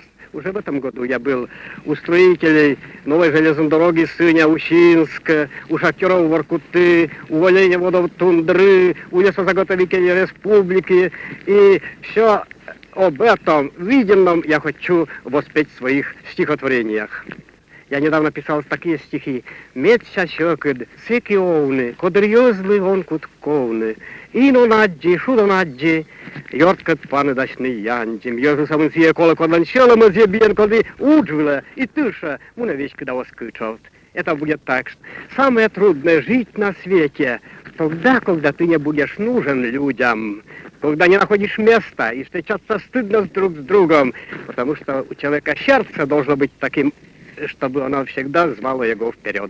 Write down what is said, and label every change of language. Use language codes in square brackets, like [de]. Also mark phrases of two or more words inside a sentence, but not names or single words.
[ru] Уже в этом году я был у строителей новой железной дороги Сыня-Ущинск, у шахтеров Воркуты, у оленеводов Тундры, у лесозаготовителей республики. И все об этом виденном я хочу воспеть в своих стихотворениях. Я недавно писал такие стихи. [kv] Медся щекид, секиовны, кудрьезлы вон кутковны, ино наджи, шудо наджи, йорткат паны дачны янджи, мьёжу сие кола кодлан щела мазье биен коды уджвила, и тыша, муна вечка да воскычавт. [ru] Это будет так. Самое трудное жить на свете тогда, когда ты не будешь нужен людям, когда не находишь места и встречаться стыдно друг с другом, потому что у человека сердце должно быть таким, чтобы оно всегда звало его вперед.